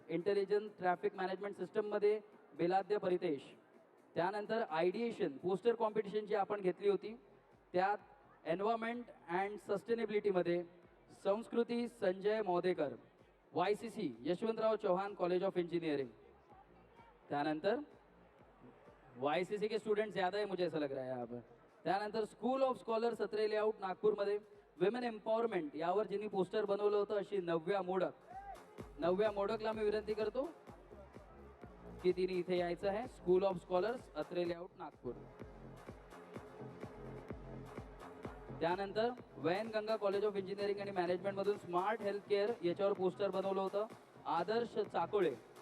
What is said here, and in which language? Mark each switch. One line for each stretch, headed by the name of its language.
Marathi: Intelligent traffic management सिस्टममध्ये बेलाद्य परितेश. त्यानंतर आयडिएशन poster competition जी आपण घेतली होती त्यात एन्व्हायरमेंट अँड सस्टेनेबिलिटीमध्ये संस्कृती Sanjay मोदेकर, YCC Yashwantrao Chavan college of engineering.
Hindi: त्यानंतर YCC के स्टूडेंट ज्यादा है मुझे ऐसा लग रहा है यहाँ पर.
Marathi: त्यानंतर स्कूल ऑफ स्कॉलर सत्रे लेआउट नागपूरमध्ये विमेन एम्पॉवरमेंट यावर ज्यांनी पोस्टर बनवलं होतं अशी नव्या मोडक. नव्या मोडकला मी विनंती करतो की तिने इथे यायचं आहे. School of scholars Atre layout Nagpur. त्यानंतर वैन गंगा कॉलेज ऑफ इंजिनिअरिंग आणि मॅनेजमेंट मधून स्मार्ट हेल्थ केअर याच्यावर पोस्टर बनवलं होतं आदर्श चाकोळे.